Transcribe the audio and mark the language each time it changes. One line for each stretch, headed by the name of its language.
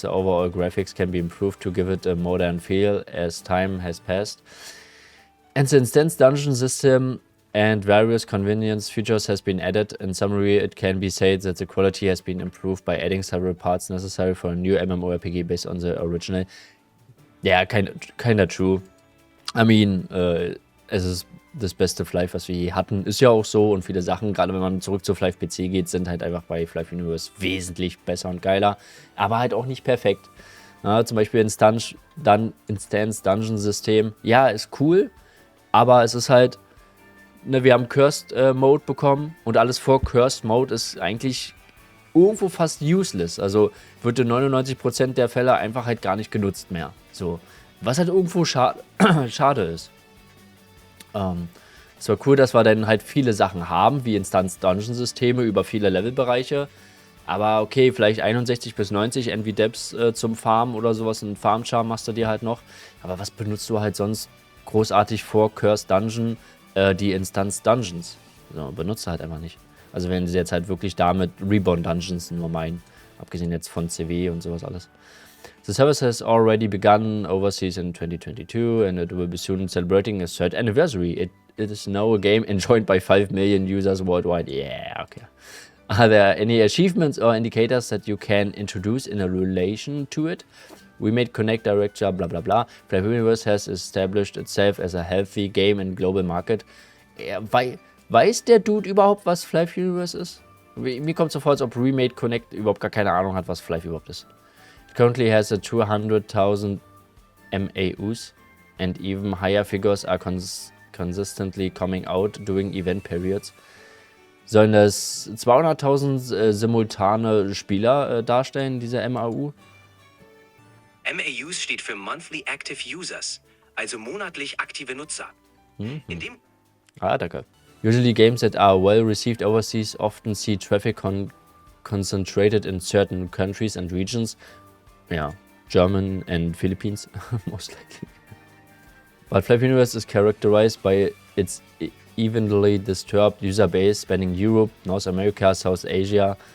English: The overall graphics can be improved to give it a modern feel as time has passed. And the instance dungeon system and various convenience features has been added. In summary, it can be said that the quality has been improved by adding several parts necessary for a new MMORPG based on the original. Yeah, kinda true. I mean,
German: es ist das beste Flive, was wir je hatten. Ist ja auch so, und viele Sachen, gerade wenn man zurück zu Flive PC geht, sind halt einfach bei Flive Universe wesentlich besser und geiler, aber halt auch nicht perfekt. Ja, zum Beispiel Instance Dungeon System, ja, ist cool, aber es ist halt, ne, wir haben Cursed Mode bekommen und alles vor Cursed Mode ist eigentlich irgendwo fast useless. Also wird in 99% der Fälle einfach halt gar nicht genutzt mehr. So, was halt irgendwo schade ist. Es war cool, dass wir dann halt viele Sachen haben, wie Instanz-Dungeon-Systeme über viele Levelbereiche. Aber okay, vielleicht 61 bis 90 NV-Depths zum Farmen oder sowas. Einen Farm-Charm machst du dir halt noch. Aber was benutzt du halt sonst großartig vor Cursed Dungeon? Die Instanz-Dungeons. So, benutzt du halt einfach nicht. Also wenn sie jetzt halt wirklich damit Reborn-Dungeons nur meinen. Abgesehen jetzt von CW und sowas alles.
English: The service has already begun overseas in 2022 and it will be soon celebrating its third anniversary. It is now a game enjoyed by 5 million users worldwide. Yeah, okay. Are there any achievements or indicators that you can introduce in a relation to it? We made Connect Director, blah blah blah. Flive Universe has established itself as a healthy game in global market.
German: Weiß der Dude überhaupt, was Flive Universe ist? Mir kommt so vor, als ob Remade Connect überhaupt gar keine Ahnung hat, was Flive überhaupt ist. Currently has a 200,000 MAUs and even higher figures are consistently coming out during event periods. Sollen das 200.000 simultane Spieler darstellen, diese MAU? MAUs steht für Monthly Active Users, also monatlich aktive Nutzer. Danke.
English: Usually games that are well received overseas often see traffic concentrated in certain countries and regions. Yeah, German and Philippines, most likely. But Flive Universe is characterized by its evenly disturbed user base spanning Europe, North America, South Asia.